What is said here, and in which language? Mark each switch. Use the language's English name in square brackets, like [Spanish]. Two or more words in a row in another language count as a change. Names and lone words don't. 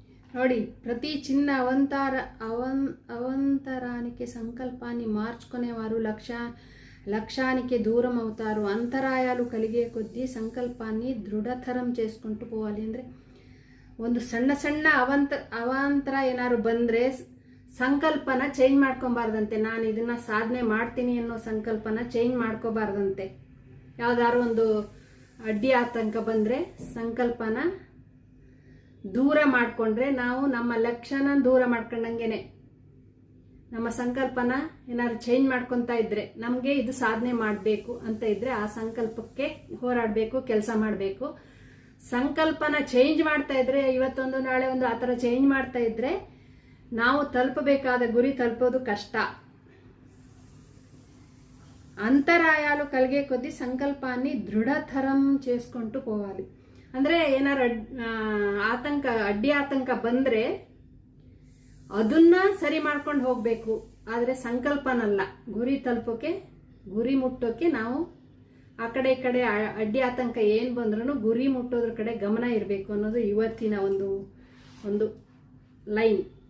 [Kannada] ನೋಡಿ, [Telugu] ప్రతి చిన్న అవంతరానికి సంకల్పాన్ని మార్చుకునేవారు లక్ష్యానికి దూరం అవుతారు. అంతరాయాలు కలిగే కొద్దీ సంకల్పాన్ని దృఢతరం చేసుకుంటూ పోవాలి. [Kannada] ಅಂದರೆ ಒಂದು ಸಣ್ಣ ಅವಾಂತರ ಏನಾದ್ರು ಬಂದರೆ ಸಂಕಲ್ಪನ ಚೇಂಜ್ ಮಾಡ್ಕೊಬಾರ್ದಂತೆ. ನಾನು ಇದನ್ನ ಸಾಧನೆ ಮಾಡ್ತೀನಿ ಅನ್ನೋ ಸಂಕಲ್ಪನ ಚೇಂಜ್ ಮಾಡ್ಕೋಬಾರ್ದಂತೆ. ಯಾವ್ದಾದ್ರು ಒಂದು ಅಡ್ಡಿ ಆತಂಕ ಬಂದರೆ ಸಂಕಲ್ಪನ ದೂರ ಮಾಡಿಕೊಂಡ್ರೆ ನಾವು ನಮ್ಮ ಲಕ್ಷ್ಯನ ದೂರ ಮಾಡ್ಕೊಂಡಂಗೆನೆ. ನಮ್ಮ ಸಂಕಲ್ಪನ ಏನಾದ್ರು ಚೇಂಜ್ ಮಾಡ್ಕೊತಾ ಇದ್ರೆ, ನಮಗೆ ಇದು ಸಾಧನೆ ಮಾಡಬೇಕು ಅಂತ ಇದ್ರೆ ಆ ಸಂಕಲ್ಪಕ್ಕೆ ಹೋರಾಡಬೇಕು, ಕೆಲಸ ಮಾಡಬೇಕು. ಸಂಕಲ್ಪನ ಚೇಂಜ್ ಮಾಡ್ತಾ ಇದ್ರೆ, ಇವತ್ತೊಂದು ನಾಳೆ ಒಂದು ಆ ಥರ ಚೇಂಜ್ ಮಾಡ್ತಾ ಇದ್ರೆ ನಾವು ತಲುಪಬೇಕಾದ ಗುರಿ ತಲುಪೋದು ಕಷ್ಟ. [Telugu] అంతరాయాలు కలిగే కొద్దీ సంకల్పాన్ని దృఢతరం చేసుకుంటూ పోవాలి. [Kannada] ಅಂದರೆ ಏನಾರು ಅಡ್ಡಿ ಆತಂಕ ಬಂದರೆ ಅದನ್ನ ಸರಿ ಮಾಡ್ಕೊಂಡು ಹೋಗಬೇಕು. ಆದರೆ ಸಂಕಲ್ಪನಲ್ಲ. ಗುರಿ ತಲುಪೋಕೆ, ಗುರಿ ಮುಟ್ಟೋಕೆ ನಾವು ಆ ಕಡೆ ಈ ಕಡೆ ಅಡ್ಡಿ ಆತಂಕ ಏನು ಬಂದ್ರೂ ಗುರಿ ಮುಟ್ಟೋದ್ರ ಕಡೆ ಗಮನ ಇರಬೇಕು ಅನ್ನೋದು ಇವತ್ತಿನ ಒಂದು ಲೈನ್.